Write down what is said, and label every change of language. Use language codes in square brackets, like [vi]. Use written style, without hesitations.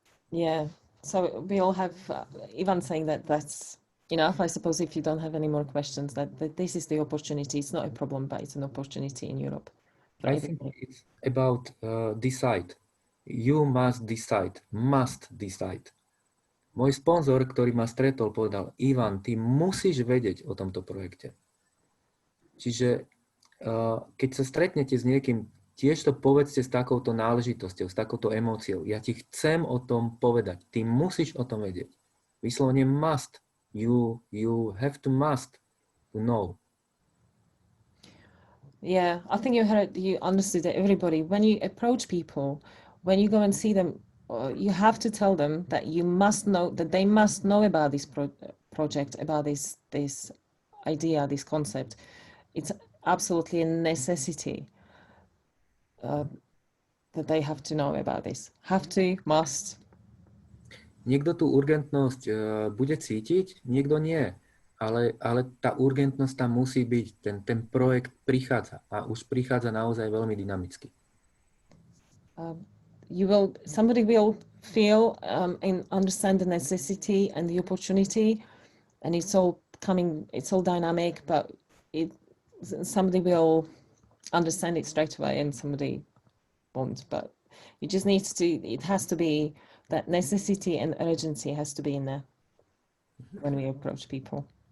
[en] Yeah. So we all have Ivan saying that that's enough. I suppose if you don't have any more questions, that this is the opportunity. It's not a problem, but it's an opportunity in Europe. I think it's about decide. You must decide. [sk] Môj sponzor, ktorý ma stretol, povedal, Ivan, ty musíš vedieť o tomto projekte. Čiže keď sa stretnete s niekým, tiež to povedzte s takouto náležitosťou, s takouto emóciou. Ja ti chcem o tom povedať. Ty musíš o tom vedieť. Vyslovene must. [en] You have to must to know. Yeah, I think you understood that everybody, when you approach people, when you go and see them, you have to tell them that you must know, that they must know about this project, about this idea, this concept. It's absolutely a necessity that they have to know about this. Have to, must. [sk] Niekto tú urgentnosť bude cítiť, niekto nie. Ale tá urgentnosť tam musí byť. Ten projekt prichádza a už prichádza naozaj veľmi dynamicky. [en] Somebody will feel and understand the necessity and the opportunity, and it's all dynamic, but somebody will understand it straight away and somebody won't. But it just needs to, it has to be, that necessity and urgency has to be in there when we approach people.